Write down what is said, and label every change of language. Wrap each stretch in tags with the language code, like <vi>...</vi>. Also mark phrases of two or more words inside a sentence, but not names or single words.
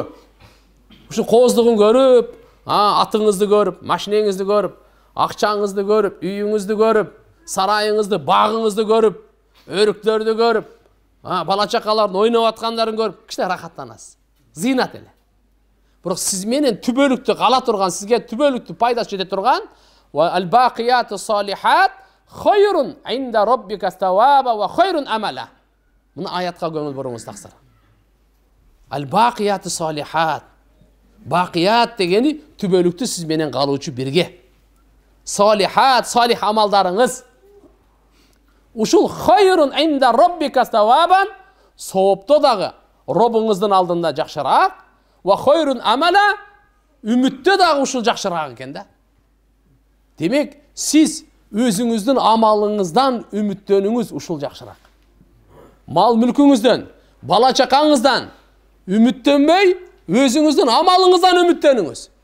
<ky>Ушу кооздугун көрүп, атыңызды көрүп, машинеңизди көрүп, акчаңызды көрүп, үйүңүздү көрүп, сарайыңызды, багыңызды көрүп, өрүктөрдү көрүп, бала чакалардын ойноп аткандарын көрүп, кичине рахаттанасыз. Зыйнат эле. Бирок сиз менен түбөлүктү кала турган, сизге түбөлүктү пайдасы жете турган,</ky> <ar>الباقيات الصالحات خير عند ربك ثوابا وخير أملا.</ar> <ky>Мына аятка көңүл буруңуз таксыр.</ky> <ar>الباقيات الصالحات.</ar> <ky>Бақият дегени түбөлүктү сиз менен калуучу бирге. Салихат, салих амалдарыңыз. Ушул</ky> <ar>خير عند ربك ثوابا,</ar> <ky>соопто дагы Робуңуздун алдында жакшыраак,</ky> <ar>وخير أملا,</ar> <ky>үмүттө дагы ушул жакшыраак экен да. Демек, сиз өзүңүздүн амалыңыздан үмүттөнүңүз ушул жакшыраак. Мал мүлкүңүздөн, бала чакаңыздан үмүттөнбөй, өзүңүздүн амалыңыздан үмүттөнүңүз.</ky>